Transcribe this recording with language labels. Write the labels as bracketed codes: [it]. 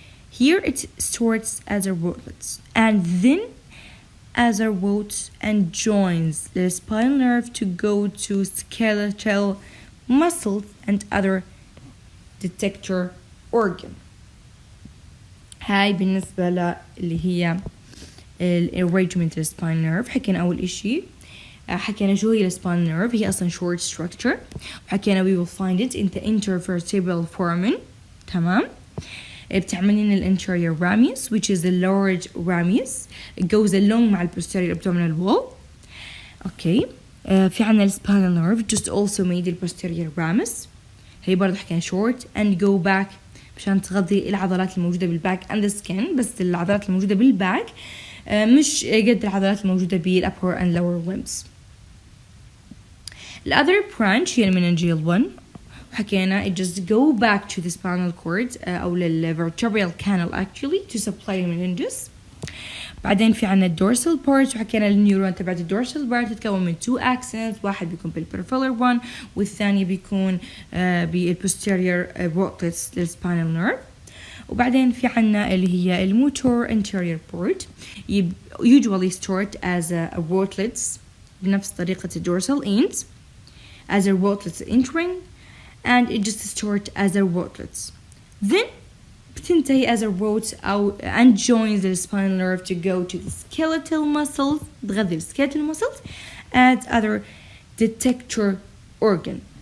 [en] Here it starts as a wordlets and then as a roots and joins the spinal nerve to go to skeletal muscles and other detector organ. [ar] هاي بالنسبة اللي هي arrangement الspinal nerve. حكينا أول إشي حكينا شو هي الspinal nerve. هي أصلا [en] short structure. حكينا we will find it in the intervertebral foramen. [ar] تمام. [en] بتعمل لنا الانterior ramius which is the large ramius. It goes along مع posterior abdominal wall. Okay. في عنا spinal nerve just also made the posterior ramus. [ar] هي برضه حكينا short and go back مشان تغذي العضلات الموجودة بالباك [en] and the skin. [ar] بس العضلات الموجودة بالباك مش قد العضلات الموجودة بالupper and lower limbs. [en] The other branch [ar] هي [en] meningeal one. حكينا it just go back to the spinal cord أو vertebral canal actually to supply the meninges. [ar] بعدين في عنا dorsal part وحكينا النيورون تبعت dorsal part تتكون من two axons. واحد بيكون بالperipheral one والثاني بيكون بالposterior wordlets للspinal nerve. [en] وبعدين في عنا اللي هي الموتور anterior part usually start as a wordlets بنفس طريقة dorsal ends as a wordlets entering, and it just starts as a wordlets. Then بتنتهي as a root and joins the spinal nerve to go to the skeletal muscles [ar] تغذي [en] skeletal muscles and other detector organ.